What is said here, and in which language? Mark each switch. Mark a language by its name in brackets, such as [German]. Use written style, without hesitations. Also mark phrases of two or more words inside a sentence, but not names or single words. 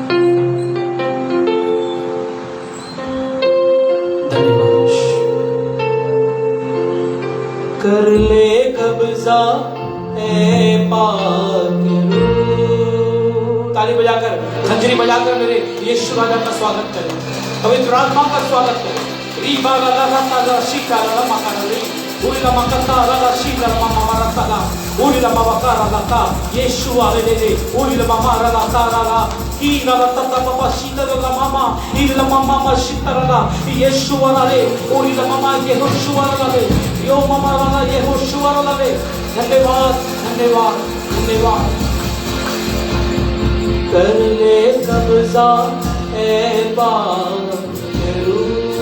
[Hindi] धन्यवाद। कर ले कब्जा ए पाक रूह। ताली बजाकर, खंजरी बजाकर मेरे यीशु राजा का स्वागत करें, पवित्र आत्मा का स्वागत करें। रीबा ला ला ला ला शिका ला ला माका रे उरी ला माका ला ला शिका ला मामा मारा ला उरी ला मावा का ला ला यीशु आले दे उरी ला मामा ला ला ला की ला ला ता पापा शीता ला मामा ई ला मामा मा शीता ला यीशु आले उरी ला मामा ये यीशु आले यो मामा ला ये यीशु आले। धन्यवाद, धन्यवाद, धन्यवाद। कर ले कब्जा ए पाक रूह।